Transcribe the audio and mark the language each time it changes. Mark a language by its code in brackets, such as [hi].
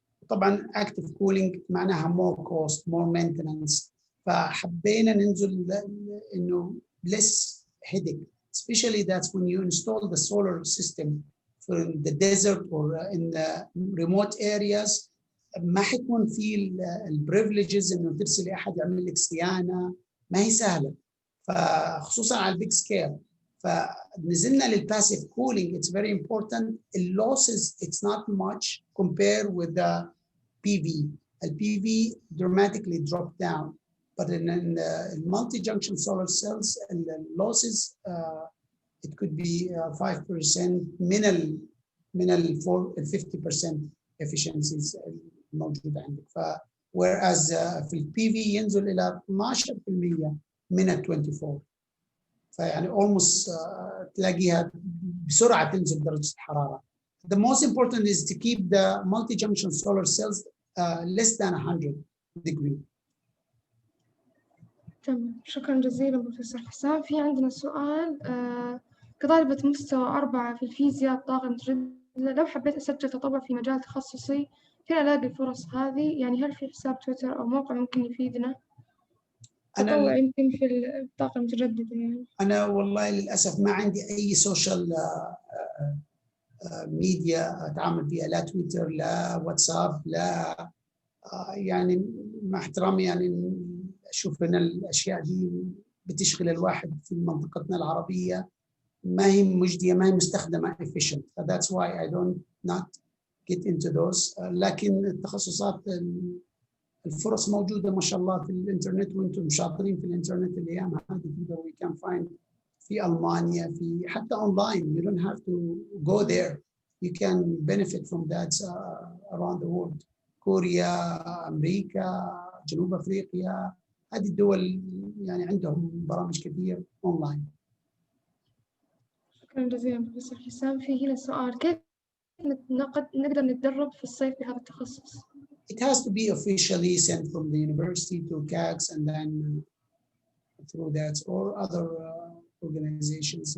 [ar] طبعا [en] active cooling [ar] معناها [en] more cost, more maintenance. [ar] فحبينا ننزل إنه [en] less headache, especially that's when you install the solar system for the desert or in the remote areas. [ar] ما حيكون في البريفليجز إنه ترسلي أحد يعمل لك صيانة، ما هي سهلة. فخصوصا على البيج سكيل. فنزلنا للباسيف كولينج. [en] It's very important. The losses it's not much compared with the PV. The PV dramatically dropped down, but in multi-junction solar cells, the losses it could be 5% [ar] من ال [en] 50% efficiencies [ar] الموجودة عندك. whereas في ال PV ينزل إلى 12% من ال 24. فيعني almost تلاقيها بسرعة تنزل درجة الحرارة. [en] The most important is to keep the multi-junction solar cells less than 100 degrees. [ar] تمام، شكرا جزيلا بروفيسور حسام. في عندنا سؤال، كطالبة مستوى 4 في الفيزياء الطاقة المتجددة، لو حبيت أسجل تطوع في مجال تخصصي فين ألاقي الفرص هذه؟ يعني هل في حساب تويتر أو موقع ممكن يفيدنا؟ تطوع يمكن في الطاقة المتجددة يعني. أنا والله للأسف ما عندي أي سوشيال ميديا أتعامل فيها، لا تويتر لا واتساب لا يعني مع احترامي يعني أشوف أن الأشياء دي بتشغل الواحد في منطقتنا العربية، ما هي مجدية، ما هي مستخدمة efficient. [en] That's why I don't not get into those. [ar] لكن التخصصات الفرص موجودة ما شاء الله في الإنترنت، وأنتم شاطرين في الإنترنت الأيام هذه. تقدروا [en] we can find [ar] في ألمانيا، في حتى أونلاين. [en] You don't have to go there. You can benefit from that around the world. [ar] كوريا، أمريكا، جنوب أفريقيا، هذه الدول يعني عندهم برامج كثير أونلاين. شكرا جزيلا بروفيسور حسام. في هنا سؤال، كيف نقدر نتدرب في الصيف بهذا التخصص؟ [en] it has to be officially sent from the university to CACS and then through that or other organizations.